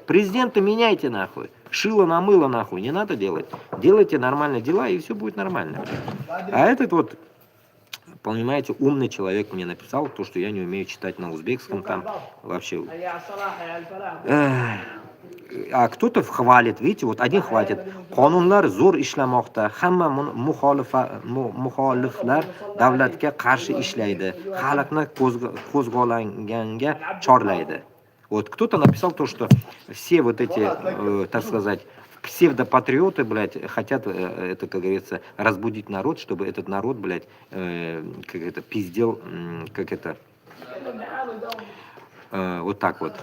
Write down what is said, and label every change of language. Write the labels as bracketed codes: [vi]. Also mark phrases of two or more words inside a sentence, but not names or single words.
[ru] Президента меняйте, нахуй. Шило на мыло, нахуй, не надо делать. Делайте нормальные дела, и все будет нормально, блядь. А этот вот, понимаете, умный человек мне написал то, что я не умею читать на узбекском там вообще. А кто-то хвалит, видите, вот один хватит. [uz] Qonunlar zo'r ishlamoqda, hamma muxoliflar davlatga qarshi ishlaydi, xalqni qo'zg'olganga chorlaydi. [ru] Вот кто-то написал то, что все вот эти, так сказать, псевдопатриоты, блядь, хотят, это, как говорится, разбудить народ, чтобы этот народ, блядь, как это, пиздел, как это, вот так вот.